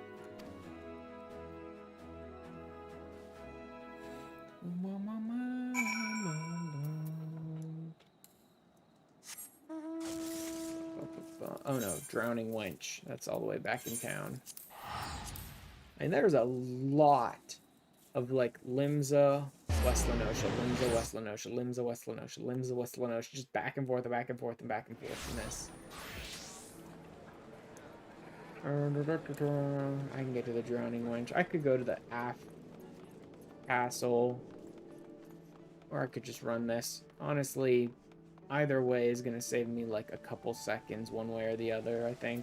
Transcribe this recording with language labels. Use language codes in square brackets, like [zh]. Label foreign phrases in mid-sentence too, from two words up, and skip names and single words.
[en] Oh no, Drowning Wench. That's all the way back in town. And there's a lot of, like, Limsa, West Lenosha, Limsa, West Lenosha, Limsa, West Lenosha, Limsa, West Lenosha, just back and forth and back and forth and back and forth in this. I can get to the Drowning Wench. I could go to the Aft Castle. Or I could just run this. Honestly, either way is going to save me like a couple seconds one way or the other, I think.